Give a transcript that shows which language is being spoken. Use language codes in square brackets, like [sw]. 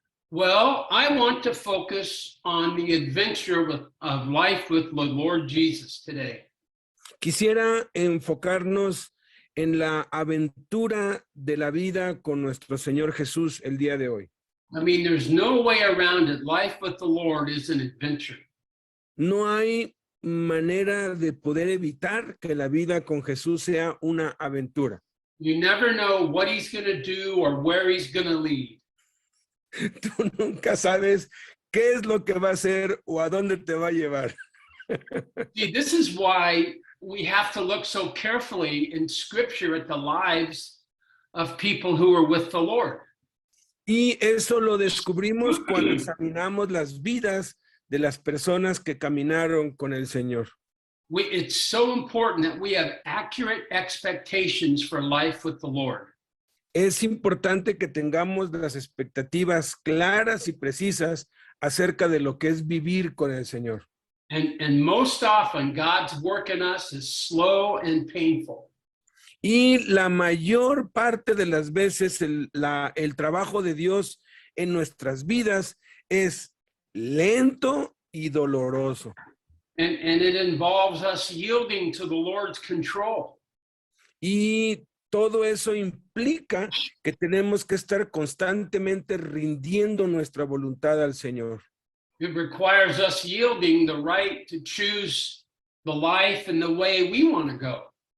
[en] Well, I want to focus on the adventure of life with the Lord Jesus today. [es] Quisiera enfocarnos en la aventura de la vida con nuestro Señor Jesús el día de hoy. [en] I mean, there's no way around it. Life with the Lord is an adventure. [es] No hay manera de poder evitar que la vida con Jesús sea una aventura. [en] You never know what he's going to do or where he's going to lead. [es] Tú nunca sabes qué es lo que va a hacer o a dónde te va a llevar. [en] See, this is why we have to look so carefully in Scripture at the lives of people who are with the Lord. [es] Y eso lo descubrimos cuando examinamos las vidas de las personas que caminaron con el Señor. [en] It's so important that we have accurate expectations for life with the Lord. [es] Es importante que tengamos las expectativas claras y precisas acerca de lo que es vivir con el Señor. [en] And most often, God's work in us is slow and painful. [es] Y la mayor parte de las veces el trabajo de Dios en nuestras vidas es lento y doloroso. [en] And it involves us yielding to the Lord's control. [es] Y todo eso implica que tenemos que estar constantemente rindiendo nuestra voluntad al Señor. [en] It requires us yielding the right to choose the life and the way we want to go.